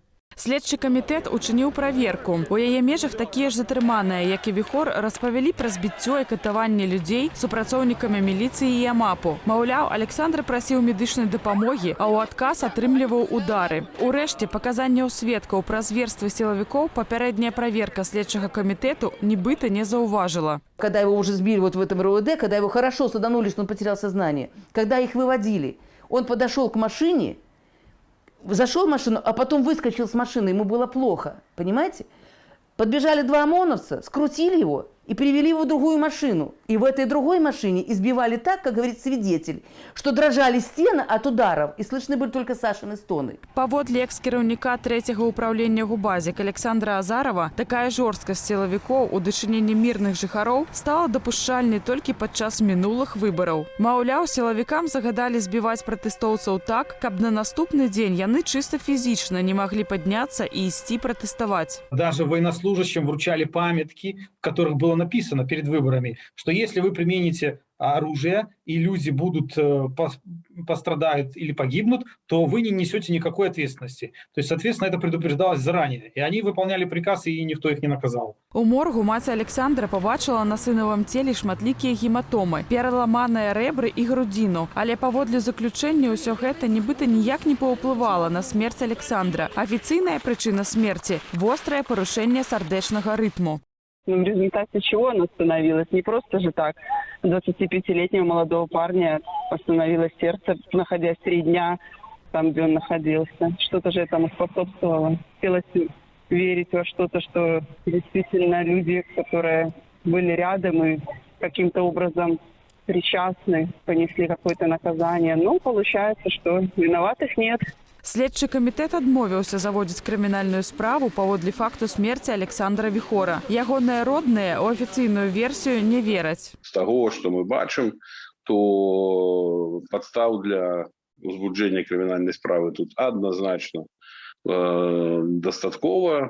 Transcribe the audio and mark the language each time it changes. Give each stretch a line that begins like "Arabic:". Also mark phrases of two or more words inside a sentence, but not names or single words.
Belarusian: Следчы камітэт учыніў праверку. У яе межах такія ж затрыманыя, як і Вихор, распавялі пра збіццё і катаванне людзей супрацоўнікамі міліцыі і ЯМАПу. Маўляў, Александр прасіў медычнай дапамогі, а ў адказ атрымліваў удары. Урэшце, паказанняў сведкаў пра зверствы сілавікоў папярэдняя праверка следчага камітэту нібыта не заўважыла.
Russian: Когда его уже сбили вот в этом РОВД, когда его хорошо саданули, что он потерял сознание, когда их выводили, он подошел к машине, зашел в машину, а потом выскочил с машины, ему было плохо, понимаете? Подбежали 2 ОМОНовца, скрутили его и привели его в другую машину. И в этой другой машине избивали так, как говорит свидетель, что дрожали стены от ударов, и слышны были только Сашины стоны.
Belarusian: Паводле экс-кіраўніка 3-го ўправлення Губазік Александра Азарова, такая жорсткасць сілавікоў у дачыненні мірных жыхароў стала дапушчальнай толькі падчас мінулых выбараў. Маўляў, сілавікам загадалі збіваць пратэстоўцаў так, каб на наступны дзень яны чыста фізічна не маглі падняцца і ісці пратэставаць.
Russian: Даже военнослужащим вручали памятки, в которых было написано перед выборами, что если вы примените оружие и люди пострадают или погибнут, то вы не несете никакой ответственности. То есть, соответственно, это предупреждалось заранее. И они выполняли приказ, и никто их не наказал.
Belarusian: У моргу маці Александра побачила на сынавым целе шматлікія гематомы, пераламаныя рэбры і грудзіну. Але паводле заключэння ўсё гэта нібыта ніяк не паўплывала на смерць Александра. Афіцыйная прычына смерці – вострае парушэнне сардэчнага рытму.
Russian: В результате чего она остановилась? Не просто же так. 25-летнего молодого парня остановилось сердце, находясь 3 дня там, где он находился. Что-то же этому способствовало. Хотелось верить во что-то, что действительно люди, которые были рядом и каким-то образом причастны, понесли какое-то наказание. Но получается, что виноватых нет.
Belarusian: Следчы камітэт адмовіўся заводзіць крымінальную справу паводле факту смерці Александра Вихора. Ягоныя родныя ў афіцыйную версію не вераць. З таго, што мы бачым, то падстаў для узбуджэння крымінальнай справы тут адназначна дастаткова.